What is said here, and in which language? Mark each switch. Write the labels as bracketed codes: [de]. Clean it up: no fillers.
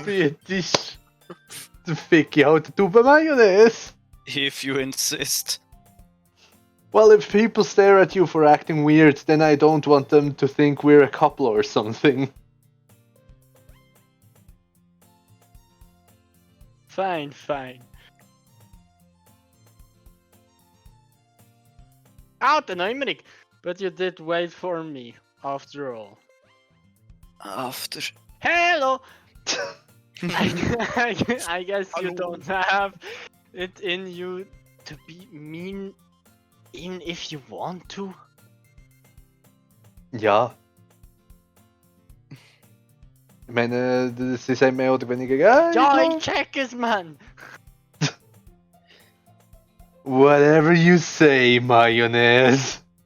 [de] anbietest, dann fick ich halt eine Tube Mayonnaise. [en] If you insist. Well, if people stare at you for acting weird, then I don't want them to think we're a couple or something. Fine, fine. Out the Neumeric, but you did wait for me, after all. After. Hello! I guess you [de] Hallo. [en] don't have it in you to be mean, even if you want to. [de] Ja. Ich meine, das ist mehr oder weniger. Ja, Ja, ich check es, man! [en] Whatever you say, Mayonnaise.